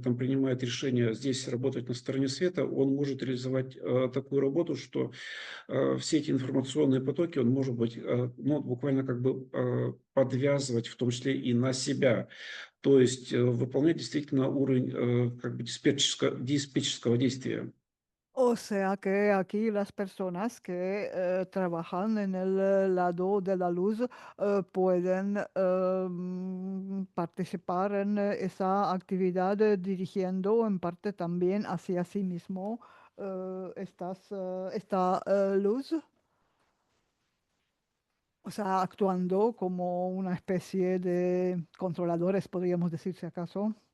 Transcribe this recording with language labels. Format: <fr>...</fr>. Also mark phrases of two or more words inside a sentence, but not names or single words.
<ru>там принимает решение здесь работать на стороне света, он может реализовать такую работу, что все эти информационные потоки он может быть, ну, буквально как бы подвязывать, в том числе и на себя. То есть выполнять действительно уровень как бы диспетчерского действия.</ru> <es>O sea que aquí las personas que trabajan en el lado de la luz pueden participar en esa actividad dirigiendo en parte también hacia sí mismo esta luz, o sea, actuando como una especie de controladores, podríamos decir si acaso.</es>